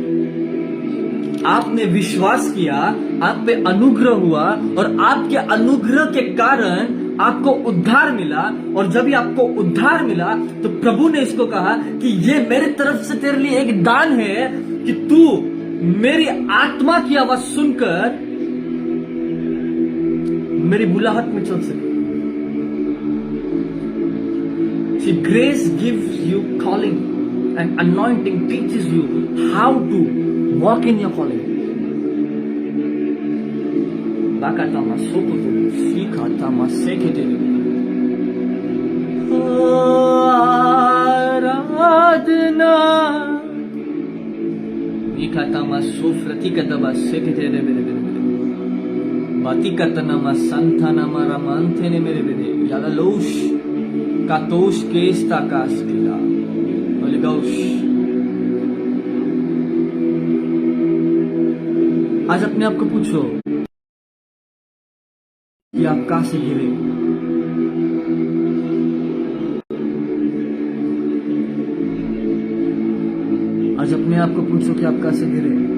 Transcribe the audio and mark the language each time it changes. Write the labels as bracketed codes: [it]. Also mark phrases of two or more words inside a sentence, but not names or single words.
[hi] आपने विश्वास किया, आप पे अनुग्रह हुआ और आपके अनुग्रह के कारण आपको उद्धार मिला। और जब भी आपको उद्धार मिला तो प्रभु ने इसको कहा कि ये मेरे तरफ से तेरे लिए एक दान है कि तू मेरी आत्मा की आवाज सुनकर मेरी बुलाहट में चल सके। [en] See, grace gives you calling and anointing teaches you how to walk in your calling. Bakatama sokoto sikatama sekete. Aradhana Mikatama sofrati kataba sekete de bere. Bati katanama santanama ramante ne mere bere. Yada losh Katosh Kesta Kastila. Holy Ghost. [hi] आज अपने आप को पूछो कि आप कहां से गिरे। आज अपने आप को पूछो कि आप कहां से गिरे।